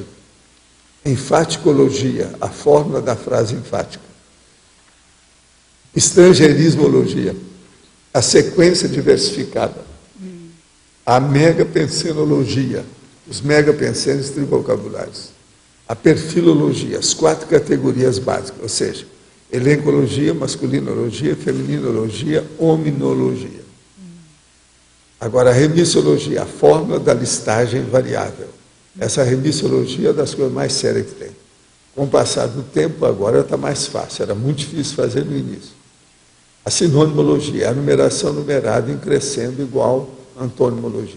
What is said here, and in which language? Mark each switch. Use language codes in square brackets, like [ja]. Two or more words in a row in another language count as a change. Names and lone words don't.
[pt] Enfaticologia, a fórmula da frase enfática. Estrangeirismologia, a sequência diversificada. A megapensenologia, os megapensenos trivocabulários. A perfilologia, as 4 categorias básicas, ou seja, elencologia, masculinologia, feminologia, hominologia. Agora, a remissologia, a fórmula da listagem variável. Essa remissologia é das coisas mais sérias que tem. Com o passar do tempo, agora está mais fácil, era muito difícil fazer no início. A sinonimologia, a numeração numerada em crescendo igual a antonimologia.